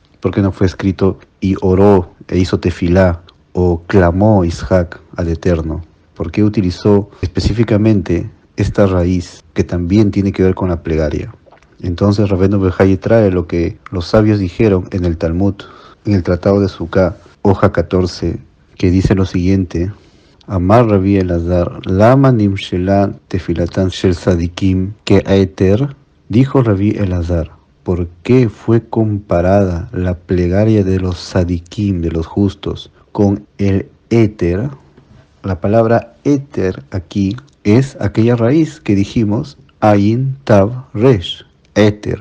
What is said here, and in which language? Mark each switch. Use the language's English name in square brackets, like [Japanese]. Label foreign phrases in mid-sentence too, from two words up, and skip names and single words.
[Spanish] ¿Por qué no fue escrito y oró e hizo tefilá o clamó Isaac al Eterno? ¿Por qué utilizó específicamente esta raíz que también tiene que ver con la plegaria? Entonces Rabbeinu Ben-Haye trae lo que los sabios dijeron en el Talmud, en el Tratado de Sukkah, hoja 14, que dice lo siguiente: [Hebrew] אמר רבי אלעזר, למה נמשלה תפילתן של צדיקים כעתר. [Spanish] Dijo Rabbi Elazar, ¿por qué fue comparada la plegaria de los sadikim, de los justos, con el éter? La palabra éter aquí es aquella raíz que dijimos, Ain Tav Resh, éter.